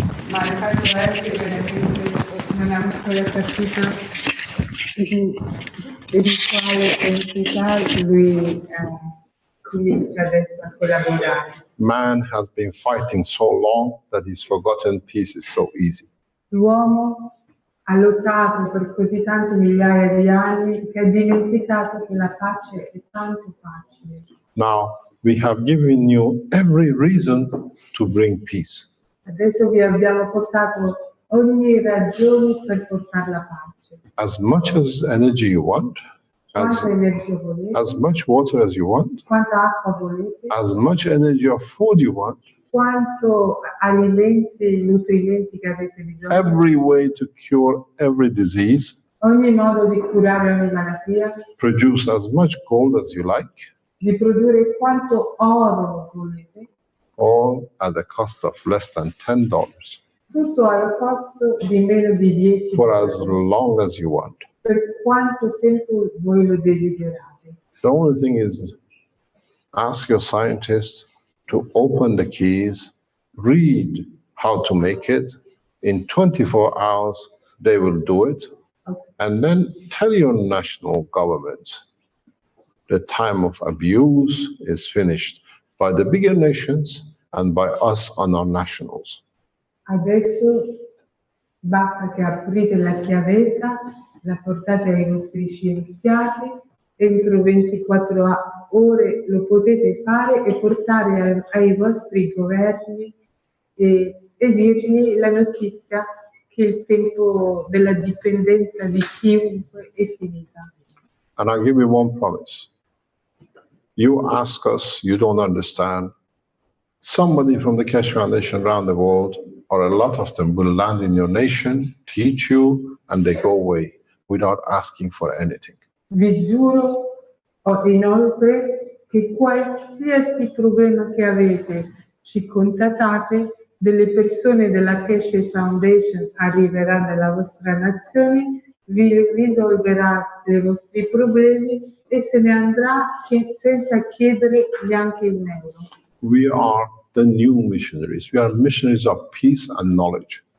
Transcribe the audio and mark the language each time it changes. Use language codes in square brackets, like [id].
[it] Ma il fatto è che non è ancora capito di quale entità lui comincia adesso a collaborare. [en] Man has been fighting so long that he's forgotten peace is so easy. [it] L'uomo ha lottato per così tante migliaia di anni che ha dimenticato che la pace è tanto facile. [en] Now, we have given you every reason to bring peace. [it] Adesso vi abbiamo portato ogni ragione per portare la pace. [en] As much as energy you want, [it] Quanta energia volete? [en] as much water as you want, [it] Quanta acqua volete? [en] as much energy or food you want, [it] Quanto alimenti, nutrimenti che avete bisogno? [en] every way to cure every disease, [it] Ogni modo di curare ogni malattia, [en] produce as much gold as you like, [it] di produrre quanto oro volete, [en] all at the cost of less than $10 [it] tutto al costo di meno di 10 [en] for as [it] dollari, [en] long as you want. [it] per quanto tempo voi lo desiderate. [en] The only thing is, ask your scientists to open the keys, read how to make it. In 24 hours, they will do it. And then tell your national governments the time of abuse is finished by the bigger nations and by us on our nationals. [it] Adesso basta che aprite la chiavetta, la portate ai vostri scienziati, entro 24 ore lo potete fare e portare ai vostri governi e dirgli la notizia che il tempo della dipendenza di chiunque è finita. [en] And I'll give you one promise. You ask us, you don't understand. Somebody from the Keshe Foundation around the world, or a lot of them, will land in your nation, teach you, and they go away without asking for anything. [it] Vi giuro inoltre che qualsiasi problema che avete, ci contattate, delle persone della Keshe Foundation arriverà nella vostra nazione, vi risolverà i vostri problemi e se ne andrà senza chiedere neanche un euro. [en] We are the new missionaries. We are missionaries of peace and knowledge.